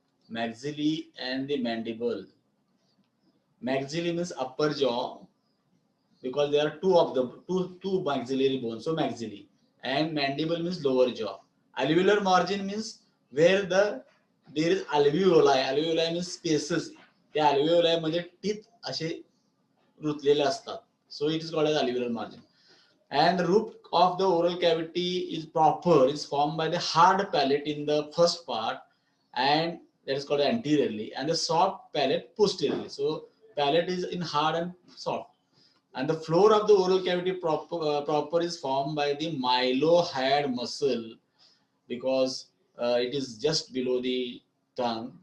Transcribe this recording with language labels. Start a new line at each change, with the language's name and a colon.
English: Maxillae and the mandible. Maxillae means upper jaw, because there are two maxillary bones, so maxillae. And mandible means lower jaw. Alveolar margin means where the there is alveoli. Alveoli means spaces.
Marathi: त्या alveoli मध्ये teeth असे रुतलेले असतात.
English: So it is called as alveolar margin. And the roof of the oral cavity is proper, is formed by the hard palate in the first part, and that is called anteriorly, and the soft palate posteriorly. So palate is in hard and soft. And the floor of the oral cavity proper is formed by the mylohyoid muscle, because it is just below the tongue.